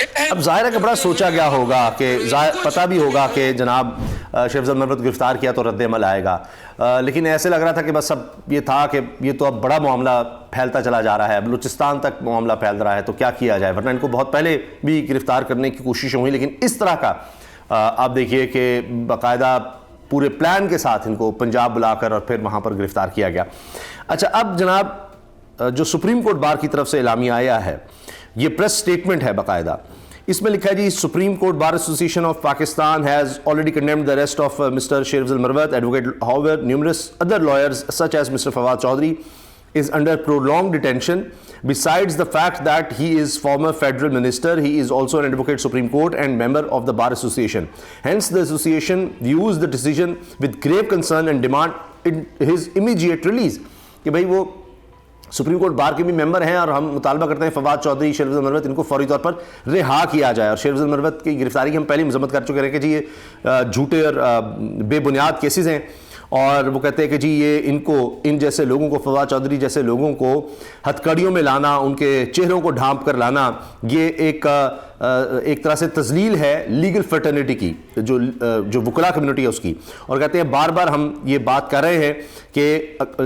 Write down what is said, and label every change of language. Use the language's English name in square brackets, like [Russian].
[Urdu] اب ظاہر ہے کہ بڑا سوچا گیا ہوگا کہ پتہ بھی ہوگا کہ جناب شیر افضل مروت گرفتار کیا تو رد عمل آئے گا، لیکن ایسے لگ رہا تھا کہ بس اب یہ تھا کہ یہ تو اب بڑا معاملہ پھیلتا چلا جا رہا ہے، بلوچستان تک معاملہ پھیل رہا ہے، تو کیا کیا جائے، ورنہ ان کو بہت پہلے بھی گرفتار کرنے کی کوشش ہوئی، لیکن اس طرح کا آپ دیکھیے کہ باقاعدہ پورے پلان کے ساتھ ان کو پنجاب بلا کر اور پھر وہاں پر گرفتار کیا گیا۔ اچھا، اب جناب جو سپریم کورٹ بار کی طرف سے اعلامیہ آیا ہے، یہ پریس سٹیٹمنٹ ہے باقاعدہ، اس میں لکھا ہے جی supreme court bar association of Pakistan [English] has already condemned the arrest of Mr. Sher Afzal Marwat. Advocate however numerous other lawyers such as Mr. Fawad Chaudhry is under prolonged detention. Besides the fact that he is former federal minister, he is also an advocate Supreme Court and member of the Bar Association. Hence the association views the decision with grave concern and demand his immediate release. [Urdu] کہ بھئی وہ supreme court bar کے بھی ممبر ہیں اور ہم مطالبہ کرتے ہیں فواد چودھری، شیر افضل مروت، ان کو فوری طور پر رہا کیا جائے۔ اور شیر افضل مروت کی گرفتاری کی ہم پہلی مذمت کر چکے ہیں کہ جی یہ جھوٹے اور بے بنیاد کیسز ہیں، اور وہ کہتے ہیں کہ جی یہ ان جیسے لوگوں کو، فواد چودھری جیسے لوگوں کو ہتھ کڑیوں میں لانا، ان کے چہروں کو ڈھانپ کر لانا، یہ ایک طرح سے تذلیل ہے لیگل فرٹرنیٹی کی، جو وکلاء کمیونٹی ہے اس کی، اور کہتے ہیں بار بار ہم یہ بات کر رہے ہیں کہ